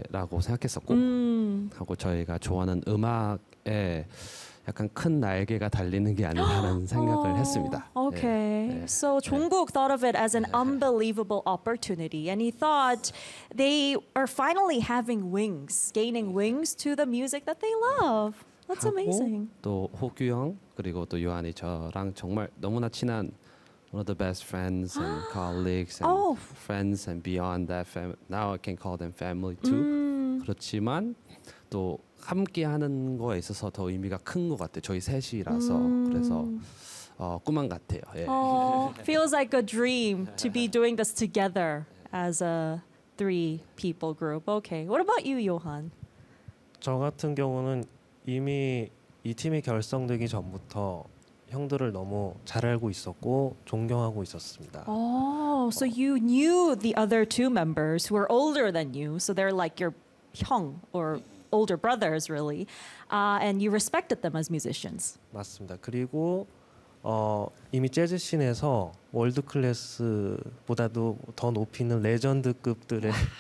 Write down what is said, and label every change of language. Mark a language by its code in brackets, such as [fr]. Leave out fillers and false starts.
[ko] 라고 생각했었고 하고 저희가 좋아하는 음악에 약간 큰 날개가 달리는 게 아닌가라는 생각을 했습니다. Okay. 네. So, 네. [en] Jungkook thought of it as an unbelievable opportunity and he thought they are finally having wings, gaining wings to the music that they love. That's amazing. [ko] 또 호규 형 그리고 또 요한이 저랑 정말 너무나 친한 [en] one of the best friends and colleagues and friends and beyond that now I can call them family too. [ko] 그렇지만 또 함께 하는 거에 있어서 더 의미가 큰 것 같아요. 저희 셋이라서 그래서 꿈만 같아요. 예. [en] Feels like a dream to be doing this together as a three people group. Okay. What about you, Johan? [ko] 저 같은 경우는 이미 이 팀이 결성되기 전부터 형들을 너무 잘 알고 있었고 존경하고 있었습니다. [en] So you knew the other two members who are older than you. So they're like your 형 or older brothers, really, and you respected them as musicians. [ko] 맞습니다. 그리고 이미 재즈 씬에서 월드 클래스보다도 더 높이는 레전드급들의